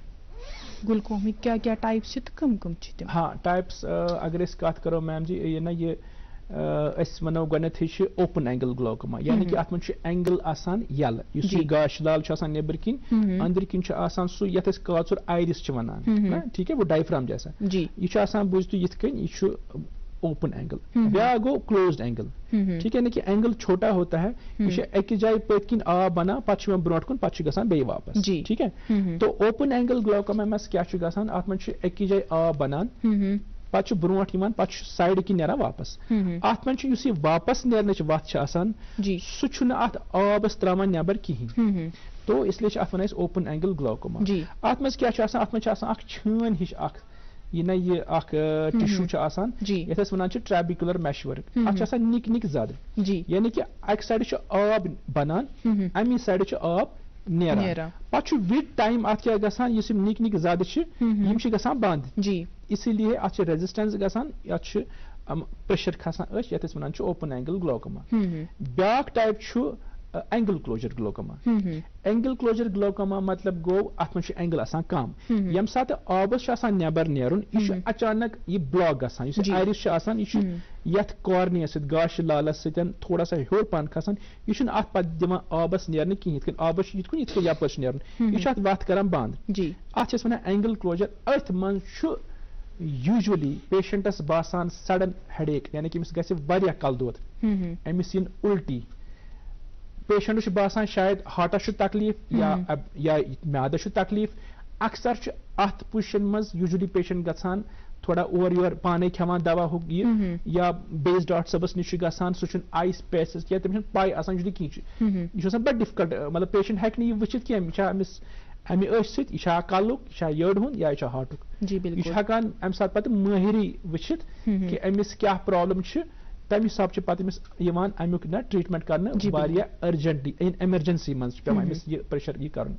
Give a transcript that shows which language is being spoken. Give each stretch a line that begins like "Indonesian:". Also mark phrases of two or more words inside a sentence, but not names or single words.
Kashmiri: گلوکومہٕکۍ کیٛاہ کیٛاہ ٹایپس چھِ تہٕ کم چھِ تِم؟ ہاں ٹایپس اگر أسۍ کتھ کرو میم جی یہِ نہ یہِ أسۍ وَنو گۄڈنیٚتھٕے چھِ
English: open angle glaucoma
Kashmiri: یعنی کہِ اَتھ منٛز چھُ اینگل آسان یَلہٕ یُس یہِ گاشہٕ لال چھُ آسان نیٚبٕرۍ کِنۍ أنٛدرۍ کِنۍ چھُ آسان سُہ یَتھ أسۍ کاژُر آیرِس چھِ وَنان
Urdu: ٹھیٖک ہے وہ ڈایفرام جیسا
Kashmiri: یہِ چھُ آسان بوٗزتو یِتھ کٔنۍ یہِ چھُ
English: open angle.
Kashmiri: بیاکھ گوٚو
English: closed angle
Urdu: ٹھیٖک ہے یعنی کہِ اینگل چھوٹا ہوتا ہے
Kashmiri: یہِ چھُ أکِس جایہِ پٔتۍ کِنۍ آب بنان پتہٕ چھُ یِوان برونٛٹھ کُن پتہٕ چھُ گژھان بیٚیہِ واپس
Urdu: ٹھیٖک ہے.
Kashmiri: تو
English: open angle glaucoma
Kashmiri: منٛز کیٛاہ چھُ گژھان اَتھ منٛز چھُ أکِس جایہِ آب بنان پتہٕ چھُ برونٛٹھ یِوان پتہٕ چھُ سایڈٕ کِنۍ نیران واپس. اَتھ منٛز چھُ یُس یہِ واپس نیرنٕچ وتھ چھِ آسان سُہ چھُنہٕ اَتھ آبس تراوان نیبر کِہینۍ
Urdu: تو اس لیے
Kashmiri: چھِ اَتھ وَنان أسۍ
English: open angle glaucoma.
Kashmiri: اَتھ منٛز کیٛاہ چھُ آسان اَتھ منٛز چھِ آسان اکھ چھٲنۍ ہِش اکھ یہِ نہ یہِ اکھ ٹِشوٗ چھُ آسان یتھ أسۍ وَنان چھِ
English: trabecular mesh work
Kashmiri: اَتھ چھِ آسان نِکۍ نِکۍ زدٕ یعنی کہِ اکہِ سایڈٕ چھُ آب بنان اَمی سایڈٕ چھُ آب نیران پتہٕ چھُ
English: with time
Kashmiri: اَتھ کیٛاہ گژھان یُس یِم نِکۍ نِکۍ زدٕ چھِ یِم چھِ گژھان بنٛد
Urdu: اسی لیے
Kashmiri: اَتھ چھِ ریزسٹنس گژھان یتھ چھُ پریشر کھسان أچھ یتھ أسۍ وَنان چھِ
English: open angle glaucoma.
Kashmiri: بیاکھ ٹایپ چھُ
English: angle closure glaucoma. angle closure glaucoma
Kashmiri: مطلب گوٚو اَتھ منٛز چھُ اینگل آسان کم ییٚمہِ ساتہٕ آبس چھُ آسان نیبر نیرُن یہِ چھُ اچانک یہِ بلاک گژھان یُس یہِ آیرِس چھُ آسان یہِ چھُ یتھ کارنِیس سۭتۍ گاشہٕ لالس سۭتۍ
Urdu: تھوڑا سا
Kashmiri: ہیوٚر پہن کھسان یہِ چھُنہٕ اتھ پتہٕ دِوان آبس نیرنہٕ کِہینۍ یِتھ کٔنۍ آبس چھُ یِتھ کٔنۍ یپٲرۍ چھُ نیرُن یہِ چھُ اتھ وتھ کران بنٛد اتھ چھِ أسۍ ونان
English: angle closure.
Kashmiri: أتھۍ منٛز چھُ
English: usually patients
Kashmiri: باسان
English: sudden head ache
Kashmiri: یعنی کہِ أمِس گژھِ واریاہ کلہٕ دود أمِس یِن اُلٹی پیشنٹس چھُ باسان شاید ہارٹس چھُ تکلیٖف یا میادس چھُ تکلیٖف. اکثر چھُ اتھ پُزِشن منٛز
English: usually patient
Kashmiri: گژھان تھوڑا اورٕ یور پانے کھٮ۪وان دوا ہُہ یہِ یا بیٚیِس ڈاکٹر صٲبس نِش چھُ گژھان سُہ چھُنہٕ آیس پیسز کینٛہہ تٔمِس چھنہٕ پاے آسان یوٗجؤلی کِہینۍ یہِ چھُ آسان بڑٕ ڈِفکلٹ مطلب پیشنٹ ہیٚکہِ نہٕ یہِ وٕچھِتھ کینٛہہ یہِ چھا أمِس اَمہِ أچھ سۭتۍ یہِ چھا کلُک یہِ چھا یٔڈ ہُنٛد یا یہِ چھا ہارٹُک یہِ چھُ ہٮ۪کان اَمہِ ساتہٕ پتہٕ مٲہِرٕے وٕچھِتھ کہِ أمِس کیٛاہ پرابلم چھِ تمہِ حساب چھُ پتہٕ أمِس یِوان امیُک نہ ٹریٖٹمنٹ کرنہٕ واریاہ
English: urgently emergency
Kashmiri: منٛز چھُ پیوان أمِس یہِ پریشر یہِ کرُن.